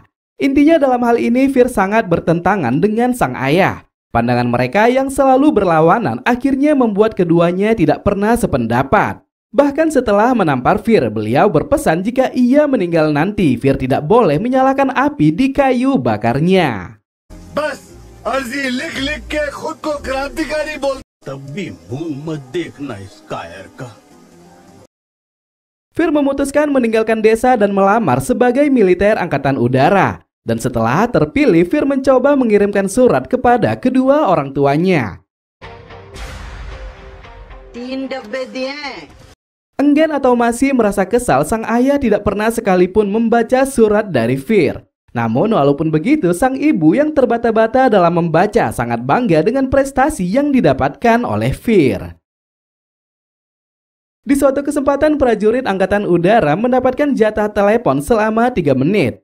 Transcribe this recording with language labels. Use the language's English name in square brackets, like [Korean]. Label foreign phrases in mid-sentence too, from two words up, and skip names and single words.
[Indonesian] Intinya dalam hal ini Fir sangat bertentangan dengan sang ayah. Pandangan mereka yang selalu berlawanan akhirnya membuat keduanya tidak pernah sependapat. Bahkan setelah menampar Fir, beliau berpesan jika ia meninggal nanti, Fir tidak boleh menyalakan api di kayu bakarnya. [Hindi] बस अर्जी लिख के खुद को क्रांतिकारी बोल तब भी मुंह मत देखना इस कायर का। [Indonesian] Fir memutuskan meninggalkan desa dan melamar sebagai militer angkatan udara. Dan setelah terpilih, Fir mencoba mengirimkan surat kepada kedua orang tuanya. [Hindi] 3 डब्बे दिए हैं। [Indonesian] Enggan atau masih merasa kesal, sang ayah tidak pernah sekalipun membaca surat dari Fir. Namun walaupun begitu, sang ibu yang terbata-bata dalam membaca sangat bangga dengan prestasi yang didapatkan oleh Fir. Di suatu kesempatan prajurit angkatan udara mendapatkan jatah telepon selama 3 menit.